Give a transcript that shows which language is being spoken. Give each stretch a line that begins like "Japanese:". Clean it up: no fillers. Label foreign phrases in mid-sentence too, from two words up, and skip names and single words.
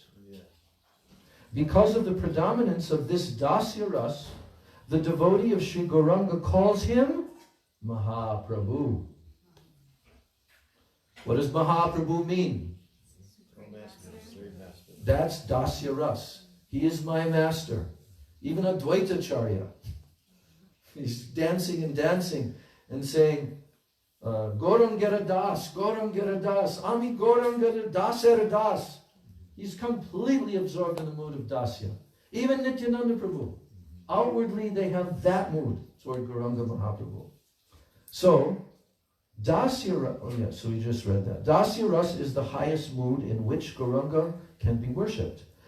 English: Because of the predominance of this Dasya Ras, the devotee of Sri Gauranga calls him Mahaprabhu. What does Mahaprabhu mean? That's Dasya Ras. He is my master. Even Advaitacharya, he's dancing and saying,
Bangla: গৌরাঙ্গের দাস, গৌরাঙ্গের দাস, আমি গৌরাঙ্গের দাসের দাস.
English: He's completely absorbed in the mood of Dasya. Even Nityananda Prabhu. Outwardly, they have that mood toward Gauranga Mahaprabhu. So, Dasya, so we just read that. Dasya Ras is the highest mood in which Gauranga can be worshipped.